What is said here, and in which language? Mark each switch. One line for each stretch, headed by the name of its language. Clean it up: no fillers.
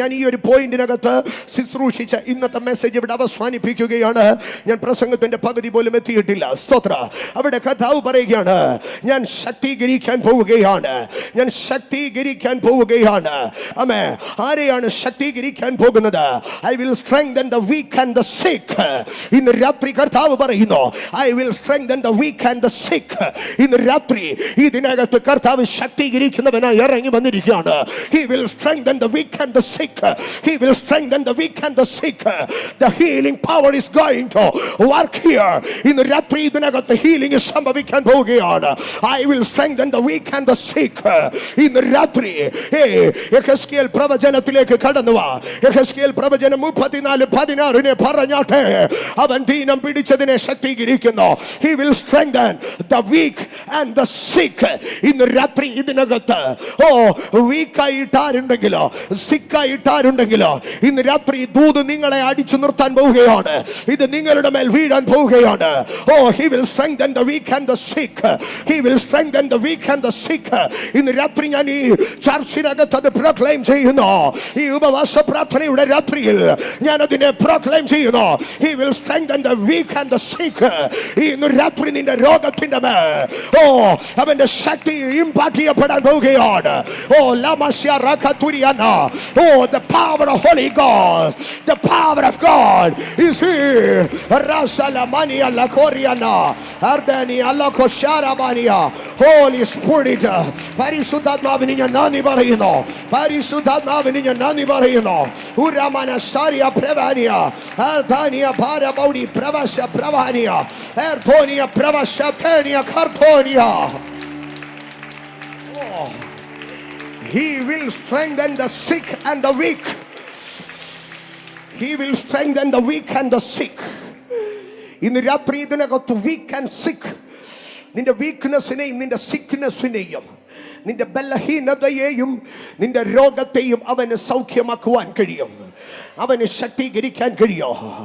Malayalam: ഞാൻ ഈ ഒരു പോയിന്റിനകത്ത് ശുശ്രൂഷിച്ച ഇന്നത്തെ മെസ്സേജ് ഇവിടെ അവസാനിപ്പിക്കുകയാണ്. ഞാൻ പ്രസംഗത്തിന്റെ പകുതി പോലും എത്തിയിട്ടില്ല. സ്തോത്ര. അവിടെ കഥാവ് പറയുകയാണ്, ഞാൻ ശക്തീകരിക്കാൻ പോവുകയാണ്, ഞാൻ ശക്തീകരിക്കാൻ പോവുകയാണ്. ആമേൻ. ആരെയാണ് ശക്തീകരിക്കാൻ പോകുന്നത്?
English: I will strengthen the weak and the sick.
Malayalam: ഇന്ന് രാത്രി കർത്താവ് പറയുന്നു,
English: I will strengthen the weak and the sick.
Malayalam: ഇന്ന് രാത്രി ഇതിനകത്ത് കർത്താവ് ശക്തീകരിക്കുന്നവനായി ഇറങ്ങി വന്നിരിക്കുകയാണ്.
English: He will strengthen the weak and the sick. He will strengthen the weak and the sick. The healing power is going to work here.
Malayalam: ഇന്ന് രാത്രി ഇതിനകത്ത് healing സംഭവിക്കാൻ പോവുകയാണ്.
English: I will strengthen the weak and the sick.
Malayalam: ഇന്ന് രാത്രി യെഹെസ്കേൽ പ്രവചനത്തിലേക്ക് കടന്നു വാ. യെഹെസ്കേൽ പ്രവചനം 34:16 പറഞ്ഞാട്ടെ, അവൻ ദീനം പിടിച്ചതിനെ ശക്തീകരിക്കുന്നു.
English: He will strengthen the weak and the sick.
Malayalam: ഇന്ന് രാത്രി ഇതിനകത്ത് വീക്കായിട്ടാരുണ്ടെങ്കിലോ സിക്കായിട്ടാരുണ്ടെങ്കിലോ ഇന്ന് രാത്രി ദൂത് നിങ്ങളെ അടിച്ചു നിർത്താൻ പോവുകയാണ്. ഇത് നിങ്ങളുടെ മേൽ വീഴാൻ പോവുകയാണ്.
English: He will strengthen the weak and the sick. He will strengthen the weak and the sick.
Malayalam: ഇന്ന് രാത്രി ഞാൻ ഈ ചർച്ചിനകത്ത് അത് പ്രൊക്ലെയിം ചെയ്യുന്നു. ഈ ഉപവാസ പ്രാർത്ഥനയുടെ രാത്രിയിൽ ഞാൻ അതിനെ പ്രൊക്ലെയിം ചെയ്യുന്നു.
English: He will strengthen the weak and the sick.
Malayalam: ഇന്ന് രാത്രി നിന്റെ രോഗത്തിന്റെ മേൽ അവന്റെ ശക്തി ഇമ്പാർട്ട് ചെയ്യപ്പെടാൻ പോവുകയാണ്.
English: The power of Holy Ghost, the power of God is here. Rasalamania la Coriana, Ardania la Kosharabania.
Malayalam: Holy Spirit, പരിശുദ്ധാത്മാവിനെ ഞാൻ നന്ദി പറയുന്നു. പരിശുദ്ധാത്മാവിനെ ഞാൻ നന്ദി പറയുന്നു. ഉരമന സാരിയ പ്രവാനിയ, അർധാനിയ ഭാരബൗഡി പ്രവശ പ്രവാനിയ, എർധോനിയ പ്രവശ തേനിയ കർധോനിയ.
English: He will strengthen the sick and the weak. He will strengthen the weak and the sick.
Malayalam: ഇന്ന് രാത്രി ഇതിനകത്ത്
English: weak and sick,
Malayalam: നിന്റെ വീക്ക്നെസ്സിനെയും നിന്റെ സിക്നെസ്സിനെയും നിന്റെ ബലഹീനതയെയും നിന്റെ രോഗത്തെയും അവന് സൗഖ്യമാക്കുവാൻ കഴിയും, അവന് ശക്തീകരിക്കാൻ കഴിയും.